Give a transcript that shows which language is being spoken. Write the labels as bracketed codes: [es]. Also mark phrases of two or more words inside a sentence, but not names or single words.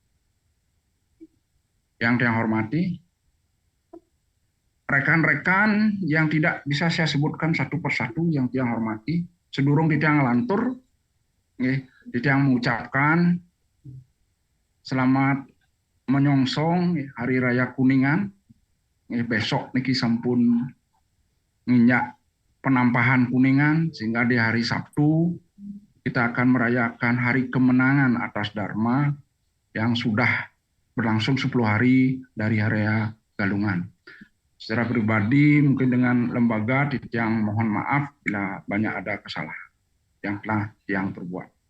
[id] Yang saya hormati rekan-rekan yang tidak bisa saya sebutkan satu persatu yang saya hormati, sedurung tidak ngelantur, tidak mengucapkan selamat menyongsong Hari Raya Kuningan. [ban] Besok niki sampun nginjak penampahan Kuningan, [id] sehingga di hari Sabtu kita akan merayakan hari kemenangan atas Dharma yang sudah berlangsung 10 hari dari Hari Raya Galungan. Secara pribadi mungkin dengan lembaga yang mohon maaf bila banyak ada kesalahan yang telah yang terbuat.